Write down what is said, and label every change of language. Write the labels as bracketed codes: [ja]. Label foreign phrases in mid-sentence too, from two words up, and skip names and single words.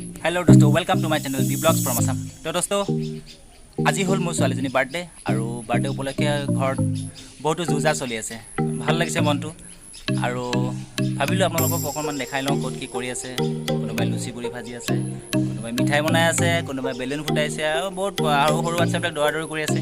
[en] hello दोस्तों welcome to my channel B Blogs from Assam। [hi] तो दोस्तों [as] আজি হ'ল মোৰ ছোৱালীজনী বাৰ্থডে আৰু বাৰ্থডে উপলক্ষে ঘৰত বহুতো যুজা চলি আছে। ভাল লাগিছে মনটো আৰু ভাবিলোঁ আপোনালোকক অকণমান দেখাই লওঁ ক'ত কি কৰি আছে। কোনোবাই লুচি পুৰি ভাজি আছে, কোনোবাই মিঠাই বনাই আছে, কোনোবাই বেলুন ফুটাইছে আৰু বহুত আৰু সৰু বাচ্চাবিলাক দৌৰা কৰি আছে।